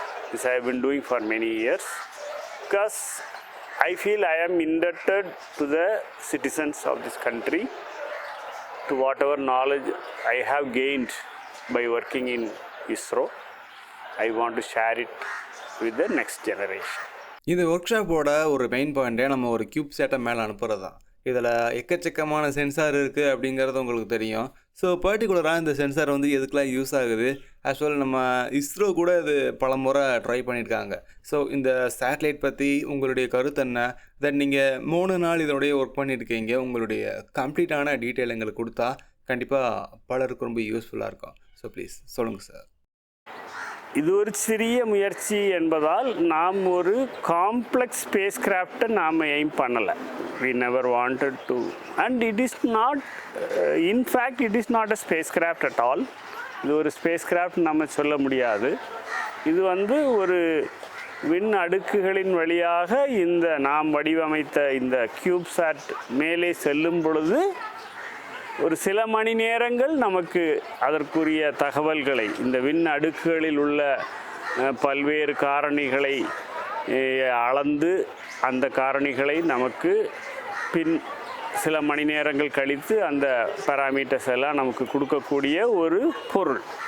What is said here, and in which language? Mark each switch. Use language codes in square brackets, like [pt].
[en] This I have been doing for many years because I feel I am indebted to the citizens of this country, to whatever knowledge I have gained by working in ISRO. I want to share it with the next generation. [ta] இந்த work ஷாப்போட ஒரு main பாயிண்ட்டே நம்ம ஒரு cube சேட்டை மேலே அனுப்புறது தான். இதில் எக்கச்சக்கமான சென்சார் இருக்குது அப்படிங்கிறது உங்களுக்கு தெரியும். ஸோ பர்டிகுலராக இந்த சென்சார் வந்து எதுக்கெலாம் யூஸ் ஆகுது, ஆக்சுவல் நம்ம இஸ்ரோ கூட இது பல முறை ட்ரை பண்ணியிருக்காங்க. ஸோ இந்த சேட்டலைட் பற்றி உங்களுடைய கருத்து என்ன, தென் நீங்கள் 3 நாள் இதனுடைய ஒர்க் பண்ணியிருக்கீங்க, உங்களுடைய கம்ப்ளீட்டான டீட்டெயில் எங்களுக்கு கொடுத்தா கண்டிப்பாக பலருக்கு ரொம்ப யூஸ்ஃபுல்லாக இருக்கும். ஸோ ப்ளீஸ் சொல்லுங்கள் சார். இது ஒரு சிறிய முயற்சி என்பதால் நாம் ஒரு காம்ப்ளெக்ஸ் ஸ்பேஸ் கிராஃப்டை நாம் எய்ம் பண்ணலை. [en] We never wanted to, and it is not, in fact it is not a spacecraft at all. [ta] இது ஒரு ஸ்பேஸ் கிராஃப்ட் நம்ம சொல்ல முடியாது. இது வந்து ஒரு விண் அடுக்குகளின் வழியாக இந்த நாம் வடிவமைத்த இந்த கியூப்சாட் மேலே செல்லும் பொழுது ஒரு சில மணி நேரங்கள் நமக்கு அதற்குரிய தகவல்களை, இந்த விண் அடுக்குகளில் உள்ள பல்வேறு காரணிகளை அளந்து அந்த காரணிகளை நமக்கு பின் சில மணி நேரங்கள் கழித்து அந்த பாராமீட்டர்ஸ் எல்லாம் நமக்கு கொடுக்கக்கூடிய ஒரு பொருள்.